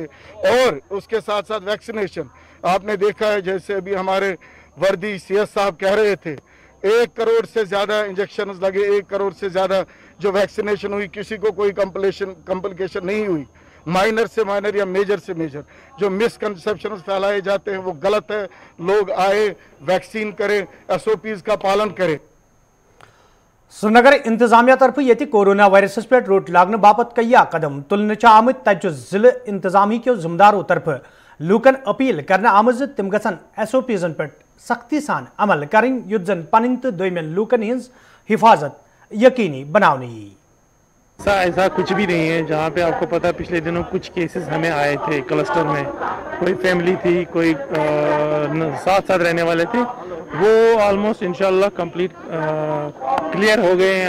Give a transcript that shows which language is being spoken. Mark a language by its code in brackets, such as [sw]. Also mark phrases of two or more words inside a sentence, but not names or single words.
[hi] और उसके साथ साथ वैक्सीनेशन आपने देखा है, जैसे अभी हमारे वर्दी CS साहब कह रहे थे 1 करोड़ से ज़्यादा इंजेक्शन लगे, 1 करोड़ से ज़्यादा जो वैक्सीनेशन हुई, किसी को कोई कॉम्प्लिकेशन नहीं हुई। माइनर से माइनर या मेजर से मेजर जो मिसकंसेप्शन फैलाए जाते हैं वो गलत है। लोग आए वैक्सीन करें, SOPs का पालन करें। [ks] श्रीनगर इंतजामिया तरफ ये कोरोना वायरस पे रोट लागन बापत कया कदम तुलने आमत तत जिले इंतजामी के जिम्मेदारों तरफ लूकन अपील करने आमज तम गसन SOPs पे सख्ती सान अमल करें युद्ध जन पन तो दोयमन लूकन हिंज हिफाजत यकीनी बनाने। [hi] ऐसा कुछ भी नहीं है। जहाँ पे आपको पता पिछले दिनों कुछ केसेस हमें आए थे क्लस्टर में, कोई फैमिली थी, कोई साथ साथ रहने वाले थे वो ऑलमोस्ट इंशाल्लाह [en] complete clear [hi] हो गए हैं।